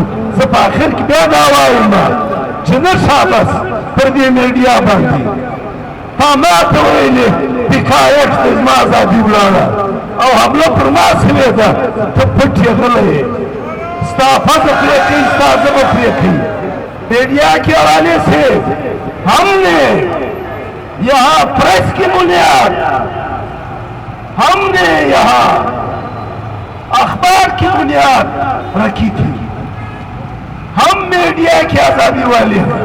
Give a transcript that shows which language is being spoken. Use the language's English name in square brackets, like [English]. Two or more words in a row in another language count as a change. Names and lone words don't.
[Pashto] زه په آخر کې بیا دا وایم چې نه شابس پر دې میډیا باندې تا ما ته ویلې حکایت دی زما ازادي ولاړه او حمله پر ما شوې ده، ته پټ یې غلی یې. ستا فضل پرې کوي، ستا ژبه پرې کوي. [Urdu] میڈیا کے حوالے سے ہم نے یہاں پریس کی بنیاد، ہم نے یہاں اخبار کی بنیاد رکھی تھی. ہم میڈیا کی آزادی والے ہیں.